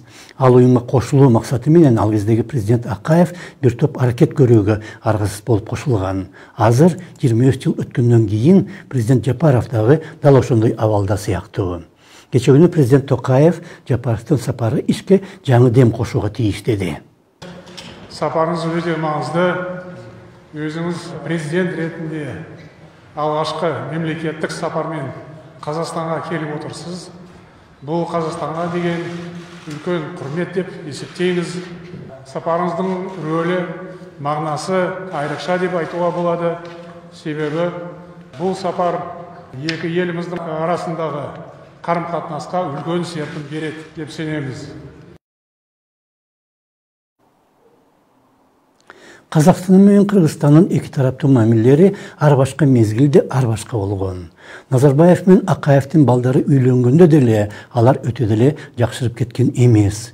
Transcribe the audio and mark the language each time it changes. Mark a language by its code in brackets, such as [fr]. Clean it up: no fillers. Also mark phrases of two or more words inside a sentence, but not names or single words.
[ky] Ал уюмга кошулуу максаты менен ал кездеги президент Акаев бир топ аракет көрүүгө аргасыз болуп кошулган. Азыр 23 жыл өткөндөн кийин президент Жапаров дагы дал ошондой абалда сыяктуу. Кечээ күнү президент Токаев Жапаровдун сапары ишке жаңы дем кошууга тийиш деди. [kk] Сапарыңыз өтө маңызды. Өзіңіз президент ретінде алғашқы мемлекеттік сапармен Қазақстанға келіп отырсыз. Бұл Қазақстанға деген үлкен құрмет деп есептейміз. Сапарыңыздың рөлі, мағынасы айрықша деп айтуға болады. Себебі бұл сапар екі еліміздің арасындағы қарым-қатынасқа үлкен серпін береді деп сенеміз. [ky] Казакстан менен Кыргызстандын эки тараптуу мамилелери ар башка мезгилде ар башка болгон. Назарбаев менен Акаевдин балдары үйлөнгөндө деле алар өтө деле жакшырып кеткен эмес.